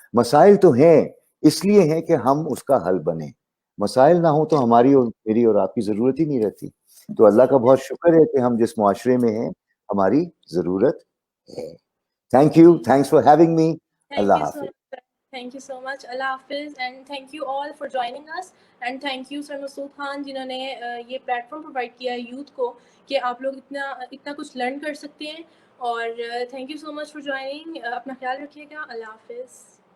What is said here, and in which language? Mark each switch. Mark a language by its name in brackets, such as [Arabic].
[Urdu] مسائل تو ہیں, اس لیے ہیں کہ ہم اس کا حل بنیں. مسائل نہ ہوں تو ہماری اور میری اور آپ کی ضرورت ہی نہیں رہتی. تو اللہ کا بہت شکر ہے کہ ہم جس معاشرے میں ہیں ہماری ضرورت ہے. [English] Thank you, thanks for having me. [Urdu] اللہ حافظ. [English] Thank you so much. Allah Hafiz, and thank you all for joining us. And thank you [Urdu] Sir Masood Khan جنہوں نے یہ پلیٹ فارم پرووائڈ کیا ہے یوتھ کو کہ آپ لوگ اتنا کچھ لرن کر سکتے ہیں. اور [English] thank you so much for joining. [Urdu] اپنا خیال رکھیے گا. اللہ حافظ.